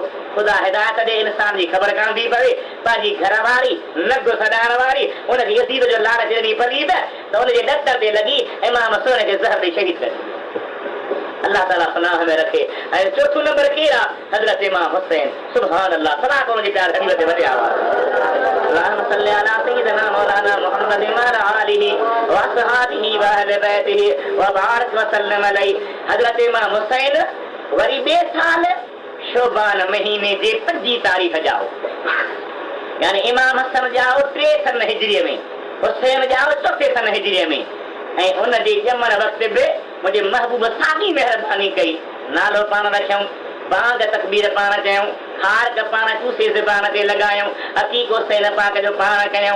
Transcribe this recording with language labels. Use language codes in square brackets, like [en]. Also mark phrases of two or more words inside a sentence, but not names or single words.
[sd] ख़ुदा हिदायत ॾे इंसान जी ख़बर कान थी पवे, पंहिंजी घरवारी नग सॾाइण वारी उनखे यज़ीद जो लालच ॾिनी पलीद त उनजे डकर ते लॻी इमाम हुसैन खे ज़हर ॾेई शहीद करे। अल्लाह ताला पनाह में रखे। ऐं चौथों नंबर केरु आहे, हज़रत इमाम हुसैन [ar] سبحان الله [sd] सलाह को उनजे प्यार हबीब ते वॼिया हुआ। [ar] اللهم صل على سيدنا مولانا محمد وعلى آله وأصحابه وأهل بيته وبارك وسلم عليه. [sd] हज़रत इमाम हुसैन वरी ॿिए साल शोबान महीने जे 25 तारीख़ जा हो, यानी इमाम हसन जा 3 सन हिजरीअ में, हुसैन जा 4 सन हिजरीअ में। ऐं उन जे ॼमण वक़्तु बि मुंहिंजे महबूब साॻी महिरबानी कई, नालो पाण रखियऊं, बांग तकबीर पाण कयूं, हार पाण चूसे ज़बान ते लॻायूं, अक़ीक़ो हुसैन पाक जो पाण कयूं।